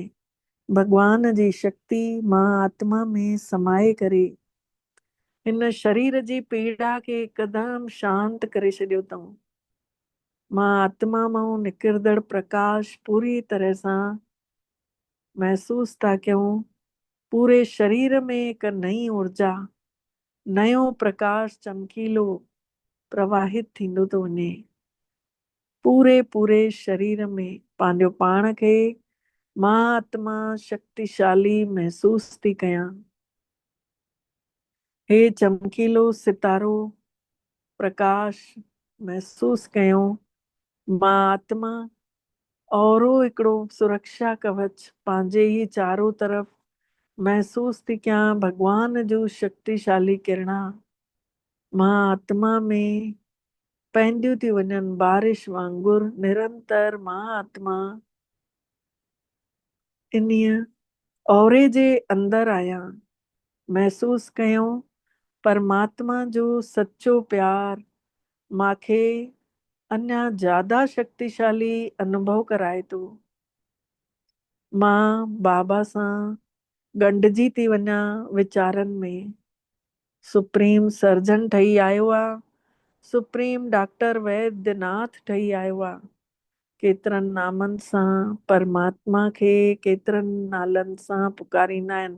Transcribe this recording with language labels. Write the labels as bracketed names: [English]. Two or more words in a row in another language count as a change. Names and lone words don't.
[Sindhi] भगवान जी शक्ति मां आत्मा में समाए करे हिन शरीर जी पीड़ा खे हिकदमि शांत करे छॾियो अथऊं। मां आत्मा मां निकिरंदड़ प्रकाश पूरी तरह सां महसूस था कयूं। पूरे शरीर में हिक नई ऊर्जा, नयो प्रकाश चमकीलो प्रवाहित थींदो थो वञे। पूरे शरीर में पंहिंजो पाण खे मां आत्मा शक्तिशाली महसूस थी कयां। हे चमकीलो सितारो प्रकाश महसूस कयूं। मां आत्मा औरो हिकिड़ो सुरक्षा कवच पंहिंजे ई चारों तरफ़ महसूस थी कयां। भगवान जो शक्तिशाली किरणा मां आत्मा में पहंदियूं थी वञनि, बारिश वांगुर निरंतर मां आत्मा इन्हीअ औरे जे अंदर आहियां। महसूस कयूं परमात्मा जो सच्चो प्यार मांखे अञा ज्यादा शक्तिशाली अनुभव कराए थो। मां बाबा सां ॻंढिजी थी वञा वीचारनि में। [English] supreme surgeon [Sindhi] ठही आयो आहे, [English] supreme doctor [Sindhi] वैद्यनाथ ठही आयो आहे। केतिरनि नामनि सां परमात्मा खे केतिरनि नालनि सां पुकारींदा आहिनि।